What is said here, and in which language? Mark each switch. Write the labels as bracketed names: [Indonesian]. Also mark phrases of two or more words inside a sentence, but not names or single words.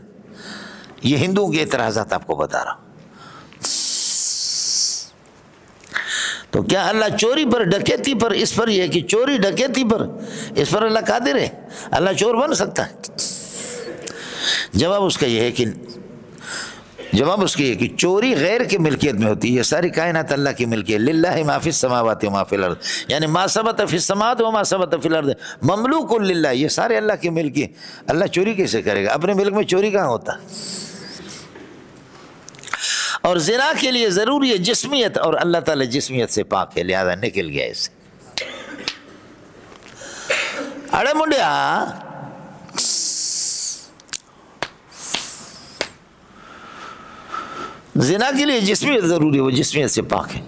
[Urdu] یہ ہندوؤں کے اعتراضات آپ کو بتا رہا ہوں۔ تو کیا اللہ چوری پر، ڈکیتی پر، اس پر یہ کہ چوری ڈکیتی پر اس پر اللہ قادر ہے؟ اللہ چور بن سکتا ہے؟ جواب اس کا یہ ہے کہ چوری غیر کی ملکیت میں ہوتی ہے، یہ ساری کائنات اللہ کی ملکیت ہے۔ [Arabic] للہ ما فی السماوات و ما فی الارض، یعنی ما ثبت فی السماوات و ما ثبت فی الارض مملوک للہ، [Urdu] یہ سارے اللہ کی ملک ہے۔ اللہ چوری کیسے کرے گا؟ اپنے ملک میں چوری کہاں ہوتا؟ اور زنا کے لیے ضروری ہے جسمیت، اور اللہ تعالی جسمیت سے پاک ہے، لہذا نکل گیا اس سے۔ [Punjabi] اڑے منڈیا، [Urdu] زنا کے لیے جسمیت ضروری ہے، وہ جسمیت سے پاک ہے۔